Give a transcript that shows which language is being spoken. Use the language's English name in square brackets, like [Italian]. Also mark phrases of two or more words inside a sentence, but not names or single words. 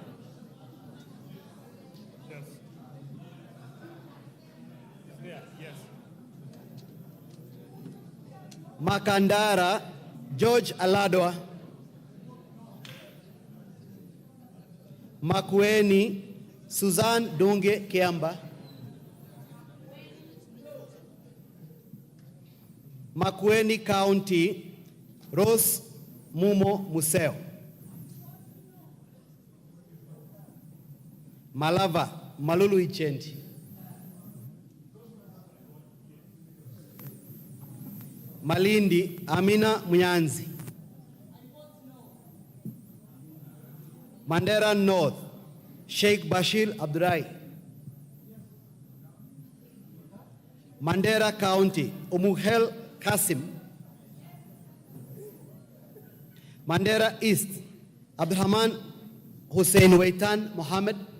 [English] Makandara George Aladwa, Makueni Suzanne Dunge Kiamba, Makueni County Rose Mumo Museo, Malava Malulu Ichendi, Malindi Amina Munyanzi, Mandera North Sheikh Bashir Abdurai, Mandera County Umuhel Kasim, Mandera East Abdurrahman Hussein Waitan Mohammed,